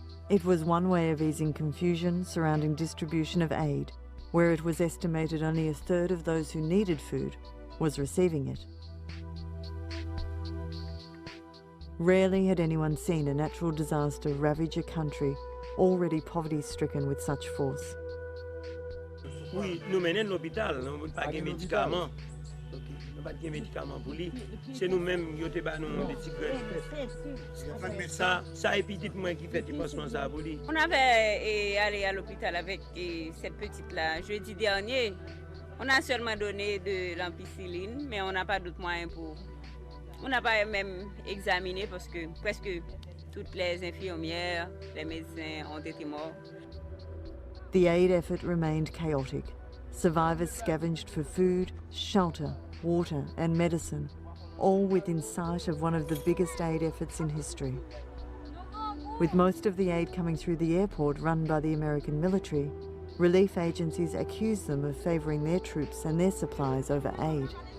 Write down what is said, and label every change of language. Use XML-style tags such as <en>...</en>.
<en>It was one way of easing confusion surrounding distribution of aid, where it was estimated only a third of those who needed food was receiving it. Rarely had anyone seen a natural disaster ravage a country already poverty-stricken with such force.</en> <fr>Oui, nous menons l'hôpital, nous pas de médicaments. Pas de médicaments pour lui. C'est nous-mêmes qui avons nous des petits graines. Ça est petit moi qui fait des pansements ça pour lui. On avait allé à l'hôpital avec cette petite-là jeudi dernier. On a seulement donné de l'ampicilline, mais on n'a pas d'autres moyens pour. On n'a pas même examiné parce que presque toutes les infirmières, les médecins ont été morts.</fr> <en>The aid effort remained chaotic. Survivors scavenged for food, shelter, water and medicine, all within sight of one of the biggest aid efforts in history. With most of the aid coming through the airport run by the American military, relief agencies accuse them of favouring their troops and their supplies over aid.</en>